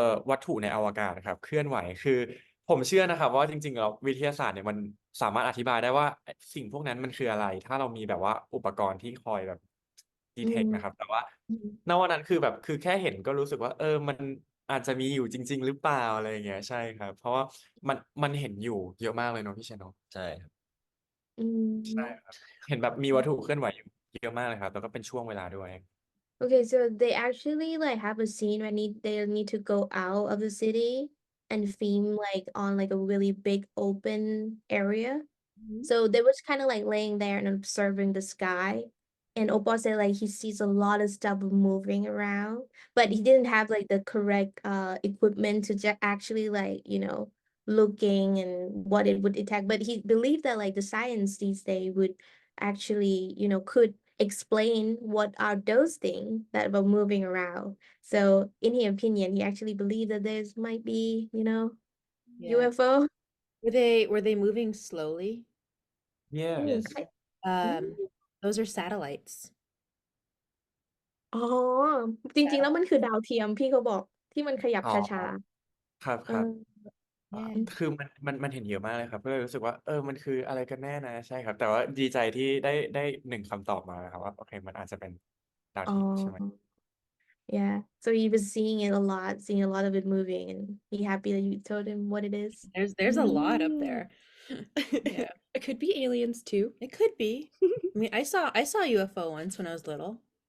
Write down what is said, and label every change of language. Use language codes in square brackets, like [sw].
[th] วัตถุในอวกาศครับเคลื่อนไหวคือผมเชื่อนะครับว่าจริงๆแล้ววิทยาศาสตร์เนี่ยมันสามารถอธิบายได้ว่าสิ่งพวกนั้นมันคืออะไรถ้าเรามีแบบว่าอุปกรณ์ที่คอยแบบดีเทคนะครับแต่ว่า ณวันนั้นคือแบบคือแค่เห็นก็รู้สึกว่ามัน อาจจะมีอยู่จริง ๆ หรือเปล่าอะไรอย่างเงี้ยใช่ครับ เพราะว่ามันเห็นอยู่เยอะมากเลยเนาะพี่เชนเนาะ ใช่ครับ อื ใช่ ม ครับเห็นแบบมีวัตถุเคลื่อนไหวอยู่เยอะมากเลยครับแล้วก็เป็นช่วงเวลาด้วย [en] Okay, so they actually like have a scene where they need to go out of the city and film like on like a really big open area. Mhm. So they was kind of like laying there and observing the sky. And Opal said like he sees a lot of stuff moving around, but he didn't have like the correct equipment to actually like, looking and what it would detect. But he believed that like the science these days would actually, could explain what are those things that were moving around. So in his opinion, he actually believed that there's might be, Yeah. UFO. Were they moving slowly? อืม yes [th] ใช่อืม [en] Um, those are satellites. [th] อ๋อจริงๆแล้วมันคือดาวเทียมพี่เขาบอกที่มันขยับ อ๋อ ช้า ครับ ๆ ครับ [en] Yeah. [th] คือมันเห็นเยอะมากเลยครับก็เลยรู้สึกว่ามันคืออะไรกันแน่นะใช่ครับแต่ว่าดีใจที่ได้หนึ่งคำตอบมานะครับว่าโอเคมันอาจจะเป็นดาว อ๋อ เทียมใช่ไหม [en] yeah so he was seeing it a lot seeing a lot of it moving and he happy that you told him what it is There's a lot up Mm. there. Yeah. It could be aliens too. It could be. I mean, I saw a UFO once when I was little.